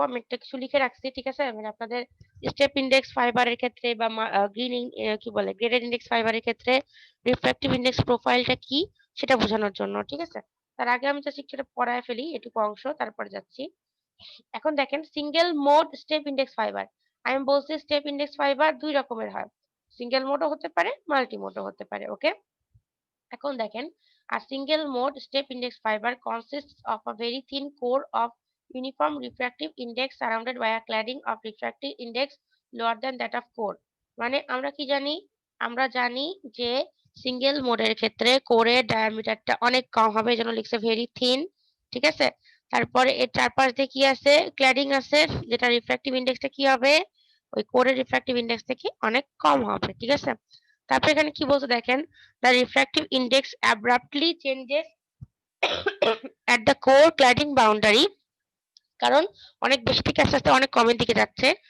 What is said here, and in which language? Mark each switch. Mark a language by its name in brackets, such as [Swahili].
[Bangla] আমি একটা কিছু লিখে রাখছি, ঠিক আছে। মানে আপনাদের স্টেপ ইনডেক্স ফাইবারের ক্ষেত্রে বা কি বলে গ্রেডেড ইনডেক্স ফাইবারের ক্ষেত্রে রিফ্র্যাক্টিভ ইনডেক্স প্রোফাইলটা কি সেটা বোঝানোর জন্য, ঠিক আছে। তার আগে আমি জাস্ট সেটা পড়ায় ফেলি এটুকু অংশ, তারপরে যাচ্ছি। এখন দেখেন, single mode step index fibre, আমি বলছি স্টেপ ইনডেক্স ফাইবার দুই রকমের হয়, সিঙ্গেল মোডও হতে পারে, মাল্টি মোডও হতে পারে, ওকে। এখন দেখেন, [English] a single mode step index fiber consists of a very thin core of uniform refractive index surrounded by a cladding of refractive index lower than that of core। [Bangla] মানে আমরা কি জানি? আমরা জানি যে সিঙ্গেল মোডের ক্ষেত্রে কোরের ডায়ামিটারটা অনেক কম হবে, এই জন্য লিখছে ভেরি থিন, ঠিক আছে। তারপরে এর চারপাশ দিয়ে কি আছে? ক্ল্যাডিং আছে, যেটা রিফ্র্যাক্টিভ ইন্ডেক্সটা কি হবে? ওই কোরের রিফ্র্যাক্টিভ ইন্ডেক্স থেকে অনেক কম হবে, ঠিক আছে। তারপরে এখানে কি বলছে দেখেন, [English] the refractive index abruptly changes at the core cladding boundary, [Bangla] কারণ অনেক বেশি থেকে আস্তে আস্তে অনেক কমের দিকে যাচ্ছে।